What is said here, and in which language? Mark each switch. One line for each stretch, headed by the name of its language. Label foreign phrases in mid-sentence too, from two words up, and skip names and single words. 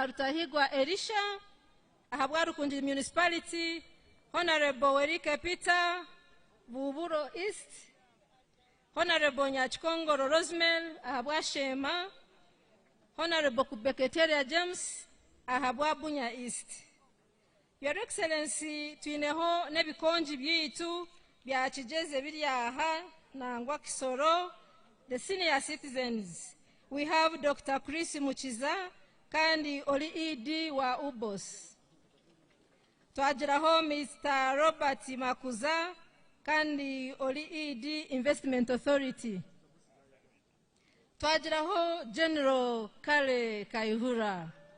Nyankole: Rutahigwa Elisha ahabwa Rukunji Municipality, Honorable Werike Peter Buburo East, Honorable Nyachkongoro Rosemel ahabwa Shema, Honorable Kubeketeria James ahabwa Bunya East.
English: Your Excellency
Nyankole: twineho nebikonji byitu bya kigeze biri aha nangwa Kisoro,
English: the senior citizens. We have Dr.
Nyankole: Chris Muchiza kandi Oli ED wa Ubos. Twagiraho Mr. Robert Makuza kandi Oli ED Investment Authority. Twagiraho General Kale Kaihura.